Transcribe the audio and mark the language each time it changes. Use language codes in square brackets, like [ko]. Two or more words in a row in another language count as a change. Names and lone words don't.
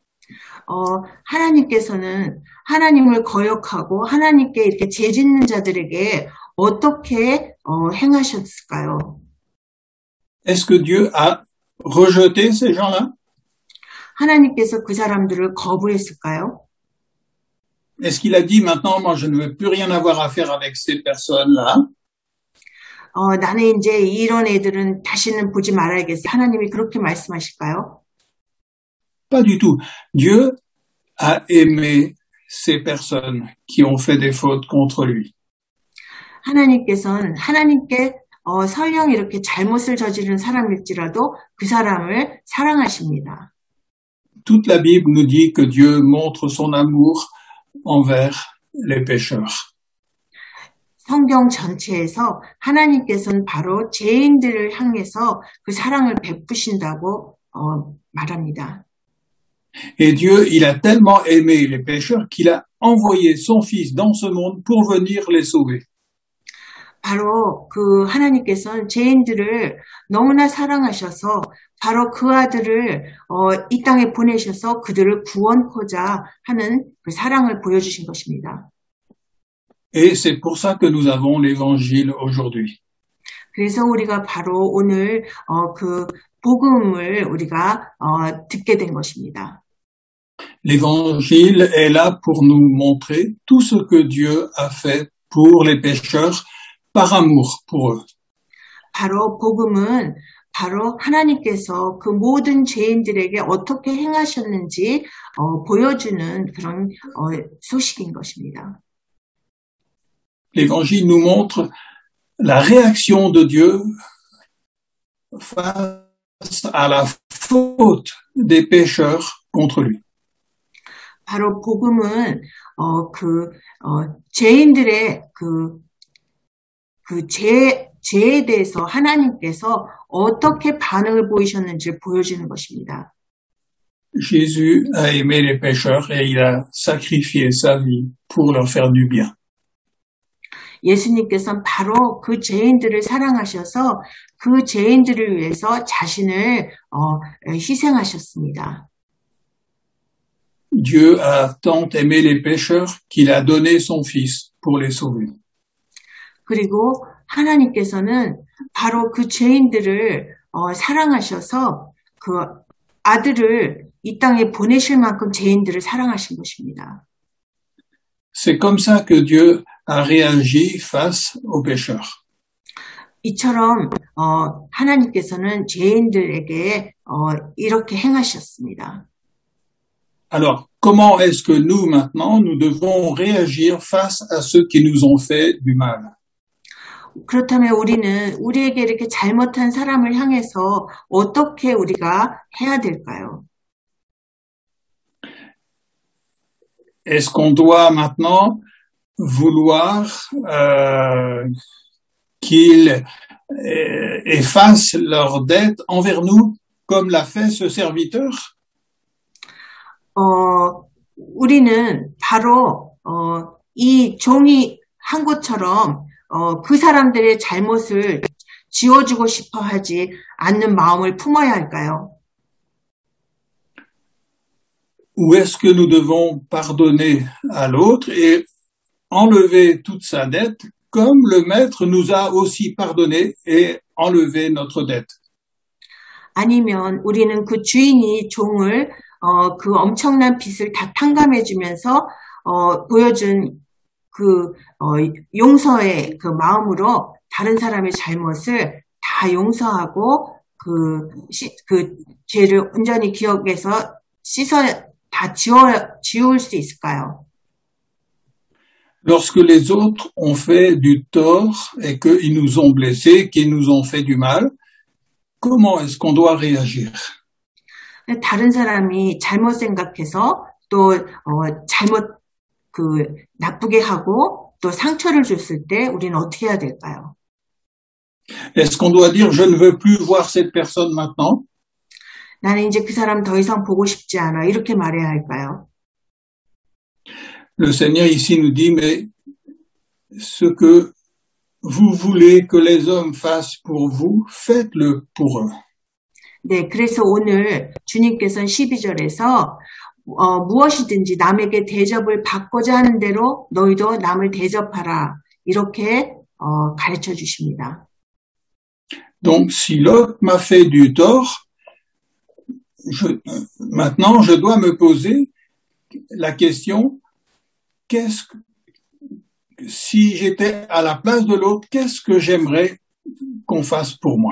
[ko] 하나님께서는 하나님을 거역하고 하나님께 이렇게 죄짓는 자들에게 어떻게 행하셨을까요? [fr] Est-ce que Dieu a rejeté ces gens-là? [ko] 하나님께서 그 사람들을 거부했을까요? [fr] Est-ce qu'il a dit maintenant, moi je ne veux plus rien avoir à faire avec ces personnes-là? [ko] 나는 이제 이런 애들은 다시는 보지 말아야겠어. 하나님이 그렇게 말씀하실까요? [fr] Pas du tout. Dieu a aimé ces personnes qui ont fait des fautes contre lui. [ko] 하나님께서는 하나님께 설령 이렇게 잘못을 저지른 사람일지라도 그 사람을 사랑하십니다. [fr] Toute la Bible nous dit que Dieu montre son amour envers les pécheurs. [ko] 성경 전체에서 하나님께서는 바로 죄인들을 향해서 그 사랑을 베푸신다고 말합니다. [fr] Et Dieu, il a tellement aimé les pécheurs qu'il a envoyé son Fils dans ce monde pour venir les sauver. [ko] 바로 그 하나님께서는 죄인들을 너무나 사랑하셔서 바로 그 아들을 이 땅에 보내셔서 그들을 구원코자 하는 그 사랑을 보여주신 것입니다. [fr] Et c'est pour ça que nous avons l'évangile aujourd'hui. [ko] 그래서 우리가 바로 오늘 그 복음을 우리가 듣게 된 것입니다. [fr] L'évangile est là pour nous montrer tout ce que Dieu a fait pour les pécheurs par amour pour eux. [ko] 바로 복음은 바로 하나님께서 그 모든 죄인들에게 어떻게 행하셨는지 보여주는 그런 소식인 것입니다. [fr] L'évangile nous montre la réaction de Dieu face à la faute des pécheurs contre lui. [ko] 바로 복음은 죄인들의 죄에 대해서 하나님께서 어떻게 반응을 보이셨는지 보여주는 것입니다. [fr] Jésus a aimé les pécheurs et il a sacrifié sa vie pour leur faire du bien. [ko] 예수님께서는 바로 그 죄인들을 사랑하셔서 그 죄인들을 위해서 자신을 희생하셨습니다. [fr] Dieu a tant aimé les pécheurs qu'il a donné son Fils pour les sauver. [ko] 그리고 하나님께서는 바로 그 죄인들을 사랑하셔서 그 아들을 이 땅에 보내실 만큼 죄인들을 사랑하신 것입니다. [fr] C'est comme ça que Dieu a réagi face aux pécheurs. [ko] 이처럼 하나님께서는 죄인들에게 이렇게 행하셨습니다. [fr] Alors, comment est-ce que nous, maintenant, nous devons réagir face à ceux qui nous ont fait du mal? [ko] 그렇다면 우리는 우리에게 이렇게 잘못한 사람을 향해서 어떻게 우리가 해야 될까요? [fr] Est-ce qu'on doit maintenant vouloir qu'ils effacent leurs dettes envers nous, comme l'a fait ce serviteur? [ko] 우리는 바로 이 종이 한 것처럼 그 사람들의 잘못을 지워주고 싶어 하지 않는 마음을 품어야 할까요? [fr] Ou est-ce que nous devons pardonner à l'autre et enlever toute sa dette, comme le maître nous a aussi pardonné et enlevé notre dette? [ko] 아니면 우리는 그 주인이 종을 그 엄청난 빚을 다 탕감해주면서 보여준 그 용서의 그 마음으로 다른 사람의 잘못을 다 용서하고 그 죄를 온전히 기억해서 다 지울 수 있을까요? [fr] Lorsque les autres ont fait du tort et qu'ils nous ont blessés, qu'ils nous ont fait du mal, comment est-ce qu'on doit réagir? [ko] 다른 사람이 잘못 생각해서 또 잘못 나쁘게 하고 또 상처를 줬을 때 우리는 어떻게 해야 될까요? [fr] Est-ce qu'on doit dire je ne veux plus voir cette personne maintenant? [ko] 나는 이제 그 사람 더 이상 보고 싶지 않아. 이렇게 말해야 할까요? [fr] Le Seigneur ici nous dit mais ce que vous voulez que les hommes fassent pour vous, faites-le pour eux. [ko] 네, 그래서 오늘 주님께서는 12절에서 무엇이든지 남에게 대접을 받고자 하는 대로 너희도 남을 대접하라. 이렇게 가르쳐 주십니다. [fr] Donc si l'autre m'a fait du tort, maintenant, je dois me poser la question, si j'étais à la place de l'autre, qu'est-ce que j'aimerais qu'on fasse pour moi?